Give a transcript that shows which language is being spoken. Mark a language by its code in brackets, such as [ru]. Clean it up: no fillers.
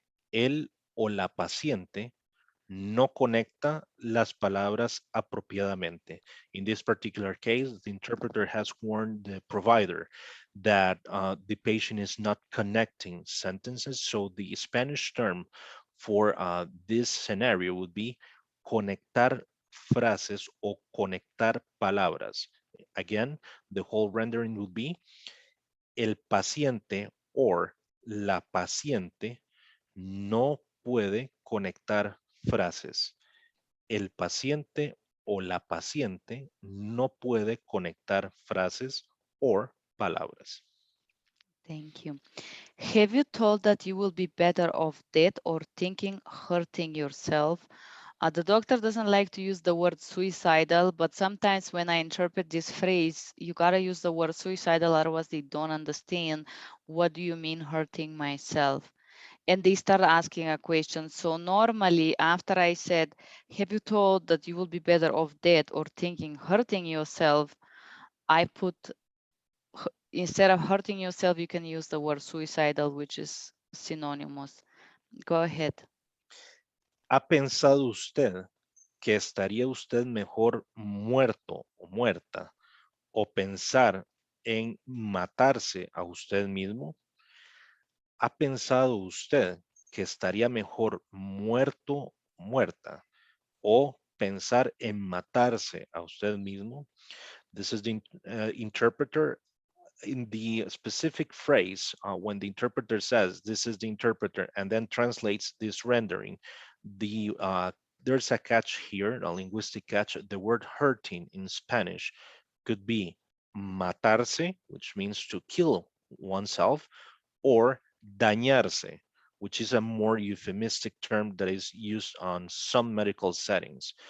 [es] El o la paciente no conecta las palabras apropiadamente. [en] In this particular case, the interpreter has warned the provider that the patient is not connecting sentences. So the Spanish term for this scenario would be [es] conectar frases o conectar palabras. [en] Again, the whole rendering would be [es] el paciente [en] or [es] la paciente no puede conectar frases. El paciente o la paciente no puede conectar frases o palabras. [en] Thank you. Have you told that you will be better off dead or thinking hurting yourself? The doctor doesn't like to use the word suicidal, but sometimes when I interpret this phrase, you gotta use the word suicidal, otherwise they don't understand what do you mean hurting myself. And they start asking a question. So normally after I said, have you told that you will be better off dead or thinking hurting yourself, I put, instead of hurting yourself, you can use the word suicidal, which is synonymous. Go ahead. [es] ¿Ha pensado usted que estaría usted mejor muerto o muerta o pensar en matarse a usted mismo? ¿Ha pensado usted que estaría mejor muerto, muerta o pensar en matarse a usted mismo? [en] This is the interpreter in the specific phrase. When the interpreter says this is the interpreter and then translates this rendering, there's a catch here, a linguistic catch. The word hurting in Spanish could be matarse, which means to kill oneself, or dañarse, which is a more euphemistic term that is used on some medical settings.